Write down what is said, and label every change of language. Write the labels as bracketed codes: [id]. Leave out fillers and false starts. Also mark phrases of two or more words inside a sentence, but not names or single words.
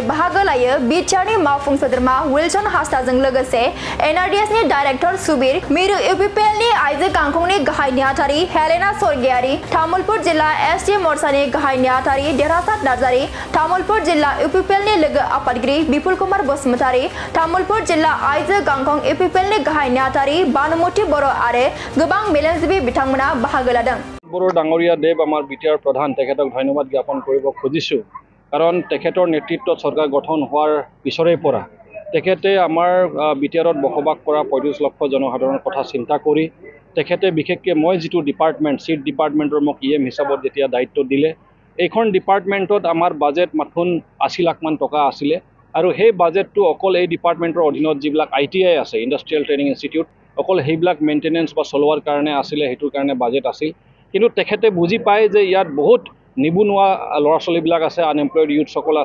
[brx] बाहागो लायो बिटिआरनि मावफुं सोद्रोमा विल्सन हास्ताजों लोगोसे एनआरडिएसनि डाइरेक्टर सुबीर मिरु इउपिपिएलनि आइजो गांखंनि गाहाय नेहाथारि हेलेना स्वर्गियारि तामुलपुर जिल्ला एसटी मोर्चानि गाहाय नेहाथारि देरहासात नार्जारी तामुलपुर जिल्ला इउपिपिएलनि लोगो आफादगिरि बिपुल कुमार बसुमतारी तामुलपुर जिल्ला आइजो गांखं इउपिपिएलनि गाहाय नेहाथारि बानुमति बर' आरो गोबां मेलेमजिबि बिथांमोना बाहागो लादों [as] বৰ' ডাংগৰীয়া দেও আমাৰ বিটিআৰ প্ৰধান তেখেতক ধন্যবাদ জ্ঞাপন কৰিব খুজিছু কাৰণ তেখেতৰ নেতৃত্ব চৰকাৰ গঠন হোৱাৰ পিছৰে পৰা তেখেতে আমাৰ বিটিআৰত বসবাস करा 35 लाख जनसाधाৰণৰ কথা চিন্তা কৰি তেখেতে বিশেষকৈ মই যেটো ডিপাৰ্টমেণ্ট সিট ডিপাৰ্টমেণ্টৰ মোক ইএম হিচাপত যেতিয়া দায়িত্ব দিলে এইখন ডিপাৰ্টমেণ্টত আমাৰ বাজেট মাথোন 80 লাখ মান টকা আছিল আৰু সেই বাজেটটো অকল এই ডিপাৰ্টমেণ্টৰ অধীনত যিবিলাক আইটিআই আছে [en] industrial training institute [as] অকল সেইবিলাক মেইনটেনেন্স বা চলোৱাৰ কাৰণে আছিল হেতুৰ কাৰণে বাজেট আছিল কিন্তু তেখেতে বুজি পায় যে ইয়াত বহুত নিবনুৱা ল'ৰা ছোৱালীবিলাক আছে [en] unemployed youth [as] সকল আছে